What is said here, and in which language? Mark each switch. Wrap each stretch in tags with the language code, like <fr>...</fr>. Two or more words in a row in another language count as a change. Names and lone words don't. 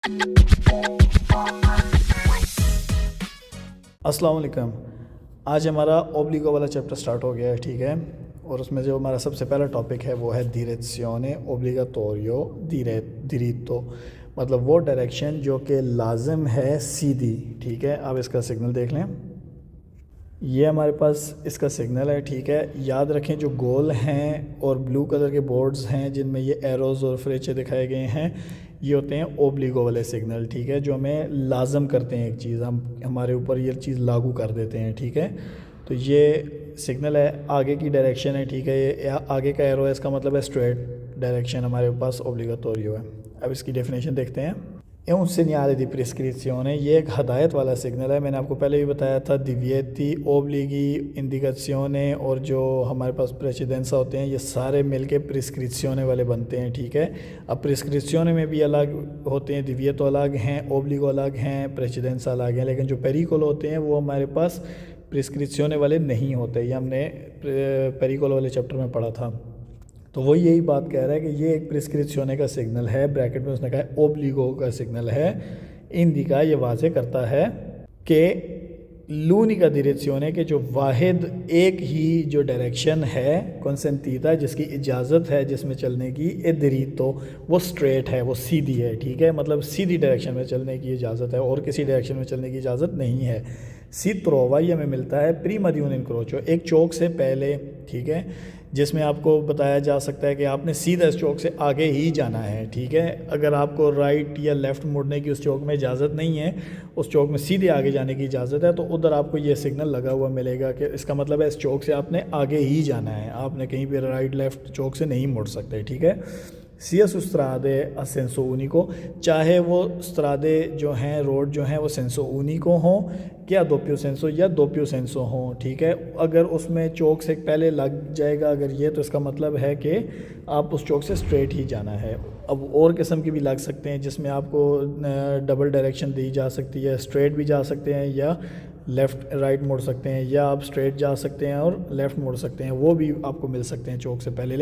<hi>अस्सलाम वालेकुम। आज हमारा ओब्लिगो वाला</hi> <en>chapter start</en> <hi>हो गया है, ठीक है। और उसमें जो हमारा सबसे पहला टॉपिक है वो है</hi> <it>direzione obbligatorio diritto,</it> <hi>मतलब वो डायरेक्शन जो कि लाजिम है सीधी, ठीक है। अब इसका सिग्नल देख लें, ये हमारे पास इसका सिग्नल है, ठीक है। याद रखें जो गोल हैं और</hi> <en>blue color</en> <hi>के बोर्ड्स हैं जिनमें ये एरोज़ और फ्रेचे दिखाए गए हैं, ये होते हैं ओब्लिगो वाले सिग्नल, ठीक है, जो हमें लाजम करते हैं एक चीज़, हम हमारे ऊपर ये चीज़ लागू कर देते हैं, ठीक है। तो ये सिग्नल है, आगे की डायरेक्शन है, ठीक है। ये आगे का एरो है, इसका मतलब है</hi> <en>straight direction</en> <hi>हमारे पास ओब्लिगाटोरियो है। अब इसकी डेफिनेशन देखते हैं।</hi> <it>è un segnale di prescrizione,</it> <hi>ये एक हदायत वाला सिग्नल है। मैंने आपको पहले भी बताया था</hi> <it>divieti, obblighi, indicazione</it> <hi>और जो हमारे पास प्रेसिडेंसा होते हैं, ये सारे मिलके प्रिस्क्रिप्शने वाले बनते हैं, ठीक है। अब प्रिस्क्रिप्शने में भी अलग होते हैं, दिव्येतो अलग हैं, ओब्लिगो अलग हैं, प्रेसिडेंसा अलग हैं, लेकिन जो पेरिकोलो होते हैं वो हमारे पास प्रिस्क्रिप्शने वाले नहीं होते। ये हमने पेरिकोलो वाले चैप्टर में पढ़ा था। तो वो यही बात कह रहा है कि ये एक प्रिस्क्रिप्शने का सिग्नल है, ब्रैकेट में उसने कहा है ओब्लिगो का सिग्नल है। इंडिका ये वाजे करता है कि</hi> <it>l'unica direzione</it> <hi>के जो वाहिद एक ही जो डायरेक्शन है consentita, जिसकी इजाज़त है जिसमें चलने की,</hi> <it>e diritto,</it> <hi>वो स्ट्रेट है, वो सीधी है, ठीक है। मतलब सीधी डायरेक्शन में चलने की इजाज़त है और किसी डायरेक्शन में चलने की इजाज़त नहीं है।</hi> <it>si trova</it> <hi>ये हमें मिलता है</hi> <it>prima di un incrocio,</it> <hi>एक चौक से पहले, ठीक है, जिसमें आपको बताया जा सकता है कि आपने सीधा इस चौक से आगे ही जाना है, ठीक है। अगर आपको राइट या लेफ़्ट मुड़ने की उस चौक में इजाज़त नहीं है, उस चौक में सीधे आगे जाने की इजाज़त है, तो उधर आपको ये सिग्नल लगा हुआ मिलेगा कि इसका मतलब है इस चौक से आपने आगे ही जाना है, आपने कहीं भी</hi> <en>right left</en> <hi>चौक से नहीं मुड़ सकते, ठीक है।</hi> <it>sia su strade a senso unico,</it> <hi>चाहे वो स्त्रादे जो हैं, रोड जो हैं, वो</hi> <it>senso unico</it> <hi>हों क्या</hi> <it>doppio senso</it> <hi>या</hi> <it>doppio senso</it> <hi>हों, ठीक है। अगर उसमें चौक से पहले लग जाएगा अगर ये, तो इसका मतलब है कि आप उस चौक से स्ट्रेट ही जाना है। अब और किस्म की भी लग सकते हैं जिसमें आपको</hi> <en>double direction</en> <hi>दी जा सकती है, स्ट्रेट भी जा सकते हैं या</hi> <en>left right</en> <hi>मुड़ सकते हैं, या आप स्ट्रेट जा सकते हैं और लेफ़्ट मुड़ सकते हैं, वो भी आपको मिल सकते हैं चौक से पहले।</hi>